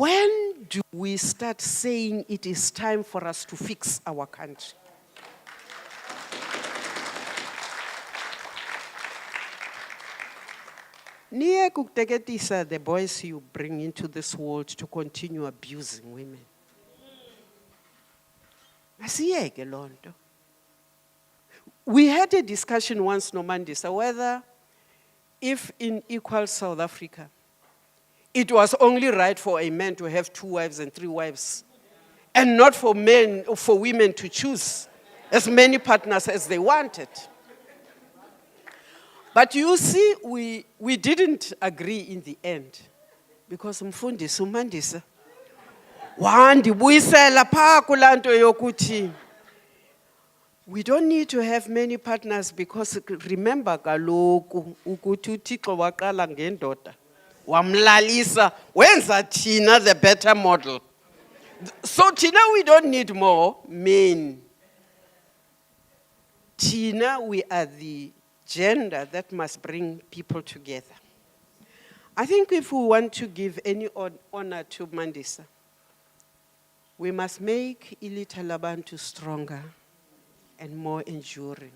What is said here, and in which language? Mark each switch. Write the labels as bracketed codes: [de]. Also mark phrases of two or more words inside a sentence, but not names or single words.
[en] When do we start saying it is time for us to fix our country? [xh] Niye kukuteketisa [en] the boys you bring into this world to continue abusing women. [xh] Asiyeke loo nto. [en] We had a discussion once, Mandisa, whether if in equal South Africa, it was only right for a man to have 2 wives and 3 wives, and not for women to choose as many partners as they wanted. But you see, we didn't agree in the end, because [xh] Mfundisi uMandisa wandibuyisela phaa kulaa nto yokuthi [en] we don't need to have many partners, because remember [xh] kaloku ukuthi uThixo waqala ngendoda wamlalisa wenza thina [en] the better model. So thina we don't need more men. Thina we are the gender that must bring people together. I think if we want to give any honor to Mandisa, we must make Ilitha Labantu stronger and more enduring.